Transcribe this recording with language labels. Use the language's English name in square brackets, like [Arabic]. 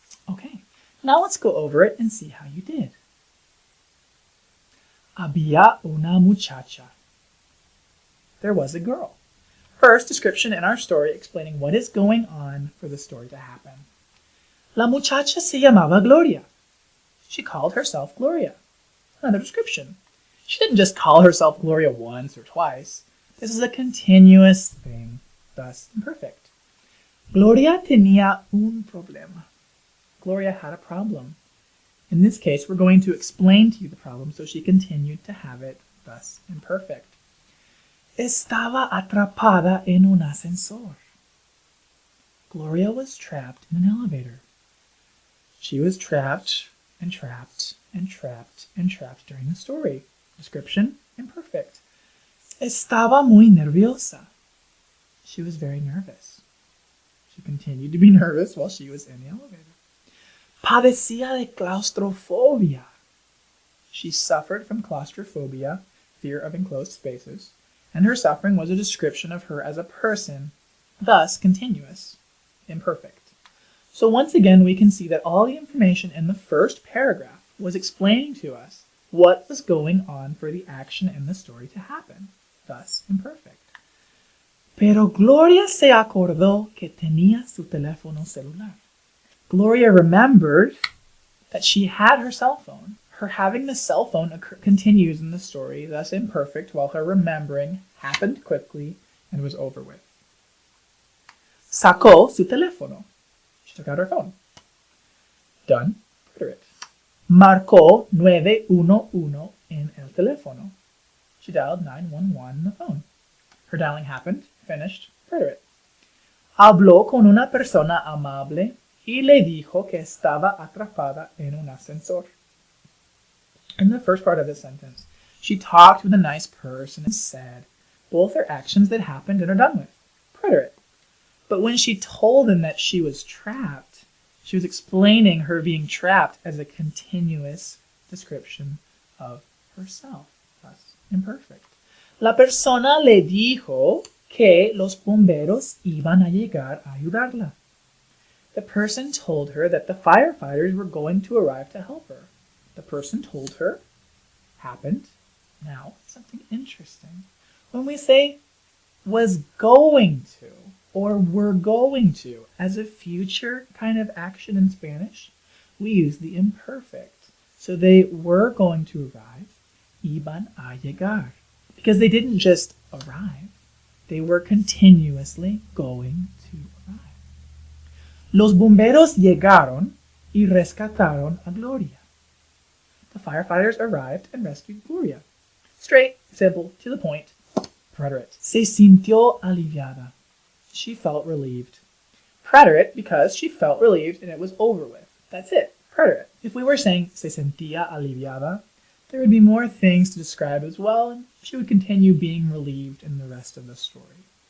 [English] Okay, now let's go over it and see how you did. [Spanish] Había una muchacha. [English] There was a girl. First description in our story explaining what is going on for the story to happen. [Spanish] La muchacha se llamaba Gloria. [English] She called herself Gloria. Another description. She didn't just call herself Gloria once or twice. This is a continuous thing, thus imperfect. Gloria tenía un problema. Gloria had a problem. In this case, we're going to explain to you the problem, so she continued to have it, thus imperfect. [Spanish] Estaba atrapada en un ascensor. [English] Gloria was trapped in an elevator. She was trapped and trapped and trapped and trapped during the story. Description, imperfect. [Spanish] Estaba muy nerviosa. [English] She was very nervous. She continued to be nervous while she was in the elevator. [Spanish] Padecía de claustrofobia. [English] She suffered from claustrophobia, fear of enclosed spaces, and her suffering was a description of her as a person, thus continuous, imperfect. So once again, we can see that all the information in the first paragraph was explaining to us what was going on for the action in the story to happen, thus imperfect. [Spanish] Pero Gloria se acordó que tenía su teléfono celular. [English] Gloria remembered that she had her cell phone. Her having the cell phone continues in the story, thus imperfect, while her remembering happened quickly and was over with. [Spanish] Sacó su teléfono. [English] She took out her phone. Done. Preterite. [Spanish] Marcó 911 en el teléfono. [English] She dialed 911 in the phone. Her dialing happened. Finished. Preterite. [Spanish] Habló con una persona amable y le dijo que estaba atrapada en un ascensor. [English] In the first part of this sentence, she talked with a nice person and said, both are actions that happened and are done with. Preterite. But when she told him that she was trapped, she was explaining her being trapped as a continuous description of herself, thus imperfect. [Spanish] La persona le dijo que los bomberos iban a llegar a ayudarla. [English] The person told her that the firefighters were going to arrive to help her. The person told her happened. Now, something interesting. When we say was going to or were going to as a future kind of action in Spanish, we use the imperfect. So they were going to arrive, [Spanish] iban a llegar, [English] because they didn't just arrive, they were continuously going to arrive. [Spanish] Los bomberos llegaron y rescataron a Gloria. [English] The firefighters arrived and rescued Gloria. Straight, simple, to the point. Preterite. [Spanish] Se sintió aliviada. [English] She felt relieved. Preterite because she felt relieved and it was over with. That's it. Preterite. If we were saying [Spanish] se sentía aliviada, [English] there would be more things to describe as well, and she would continue being relieved in the rest of the story.